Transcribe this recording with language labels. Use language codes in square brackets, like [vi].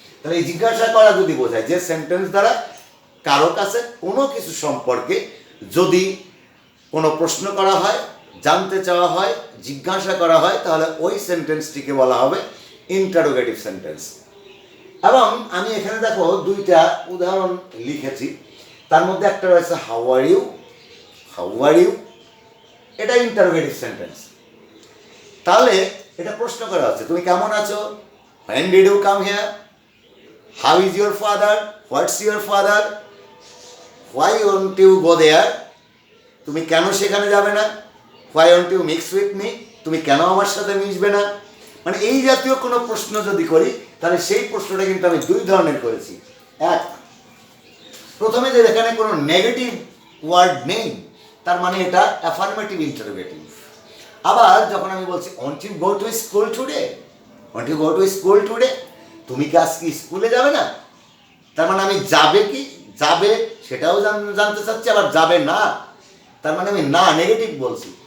[bn] তাহলে এই জিজ্ঞাসা করা যদি বোঝায় যে সেন্টেন্স দ্বারা কারো কাছে কোনো কিছু সম্পর্কে যদি কোনো প্রশ্ন করা হয়, জানতে চাওয়া হয়, জিজ্ঞাসা করা হয়, তাহলে ওই সেন্টেন্সটিকে বলা হবে ইন্টারোগেটিভ সেন্টেন্স। এবং আমি এখানে দেখো দুইটা উদাহরণ লিখেছি, তার মধ্যে একটা রয়েছে [en] how are you, how are you, [bn] এটা ইন্টারোগেটিভ সেন্টেন্স। তাহলে এটা প্রশ্ন করা হচ্ছে তুমি কেমন আছো, [en] when did you come here, how is your father, what's your father, why won't you go there, [bn] তুমি কেন সেখানে যাবে না, [en] why won't you mix with me, [bn] তুমি কেন আমার সাথে মিশবে না। মানে এই জাতীয় কোনো প্রশ্ন যদি করি তাহলে সেই প্রশ্নটা কিন্তু আমি দুই ধরনের করেছি। এক, প্রথমে যে এখানে কোনো নেগেটিভ ওয়ার্ড নেই, তার মানে এটা অ্যাফার্মেটিভ ইন্টারোগেটিভ। আবার যখন আমি বলছি [en] won't you go to school today, [bn] won't you go to school today, তুমি কি আজকে স্কুলে যাবে না, তার মানে আমি যাবে কি যাবে সেটাও জানতে চাচ্ছি, আবার যাবে না তার মানে আমি না নেগেটিভ বলছি।